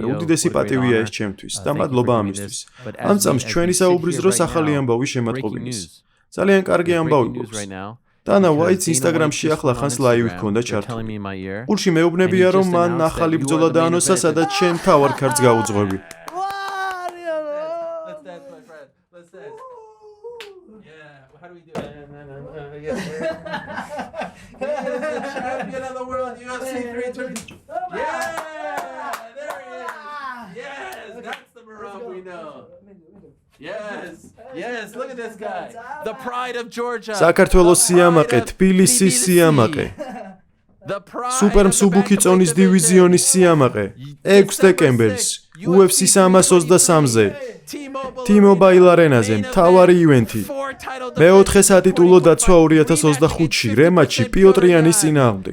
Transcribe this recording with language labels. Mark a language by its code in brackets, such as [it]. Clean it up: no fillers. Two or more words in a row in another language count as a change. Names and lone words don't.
[ka] უდიდესი პატივია ეს ჩემთვის და მადლობა ამისთვის. ამ წამს ჩვენი საუბრის დროს ახალი ამბავი შემატყობინეს. ძალიან კარგი ამბავი გვაქვს. დანა ვაიტს Instagram-ში ახლა ხანს ლაივი ჰქონდა ჩართული. ყურში მეუბნებია რომ მან ახალი ბრძოლა დაანონსა, სადაც შენ თავარ ქარდს გაუძღვები. [en] Champion of the world, UFC 320. Yeah, there he is. Yes, that's the Marab we know. Yes, look at this guy. The pride of Georgia. [ka] საქართველოს სიამაყე, თბილისის სიამაყე. Super მსუბუქი წონის დივიზიონის სიამაყე. 6 დეკემბერს UFC 323-ზე. T-Mobile არენაზე მთავარი ივენთი. მეოთხე სატიტულო დაცვა 2025-ში რემატჩი პიოტრიანის წინააღმდეგ.